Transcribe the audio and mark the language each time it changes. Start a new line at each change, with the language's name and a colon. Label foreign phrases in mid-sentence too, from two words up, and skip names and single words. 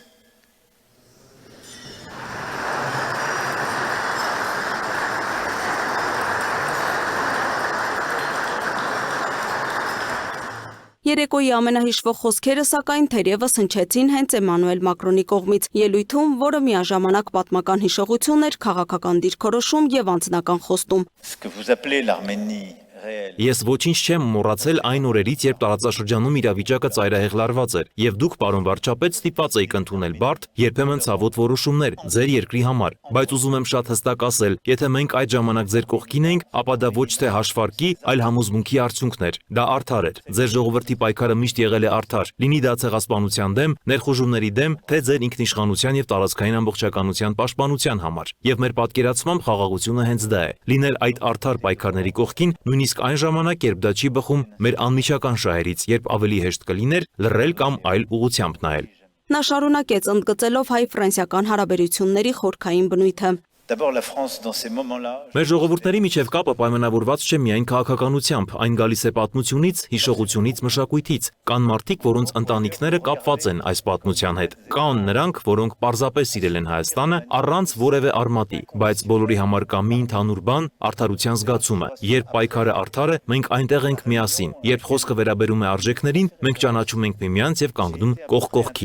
Armenian: Երեկոյի ամենահիշվող խոսքերը սակայն թերևս հնչեցին հենց Էմանուել Մակրոնի կողմից ելույթում, որը միաժամանակ պատմական հիշողություն էր, քաղաքական դիրքորոշում եւ անձնական խոստում։
French: Ce que vous appelez l'Arménie réelle.
Armenian: Ես ոչինչ չեմ մոռացել այն օրերից, երբ տարածաշրջանում իրավիճակը ծայրահեղ լարված էր, եւ դուք, պարոն վարչապետ, ստիպված էիք ընդունել բարդ, երբեմն ցավոտ որոշումներ ձեր երկրի համար, բայց ուզում եմ շատ հստակ ասել, եթե մենք այդ ժամանակ ձեր կողքին էինք, ապա դա ոչ թե հաշվարկի, այլ համոզմունքի արդյունքն էր։ Դա արդար էր։ Ձեր ժողովրդի պայքարը միշտ եղել է արդար, լինի դա ցեղասպանության դեմ, ներխուժումների դեմ, թե ձեր ինքնիշխանության եւ տարածքային ամբողջականության պաշտպանության համար։ Եվ մեր պատկերացմամբ խաղաղությունը հենց դա է։ Լինել այդ արդար պայքարների կողքին, նույնիսկ այն ժամանակ, երբ դա չի բխում մեր անմիջական շահերից, երբ ավելի հեշտ կլիներ լռել կամ այլ ուղղությամբ նայել։ Նա շարունակեց ընդգծելով հայ-ֆրանսիական հարաբերությունների խորքային բնույթը։
French: D'abord, la France, dans ces moments-là,
Armenian: Մեր ժողովուրդների միջև կապը պայմանավորված չէ միայն քաղաքականությամբ, այն գալիս է պատմությունից, հիշողությունից, մշակույթից։ Կան մարդիկ, որոնց ընտանիքները կապված են այս պատմության հետ։ Կան նրանք, որոնք պարզապես սիրել են Հայաստանը առանց որևէ արմատի, բայց բոլորի համար կա մի ընդհանուր բան՝ արդարության զգացումը։ Երբ պայքարը արդար է, մենք այնտեղ ենք միասին։ Երբ խոսքը վերաբերում է արժեքներին, մենք ճանաչում ենք միմյանց եւ կանգնում կողք կողքի։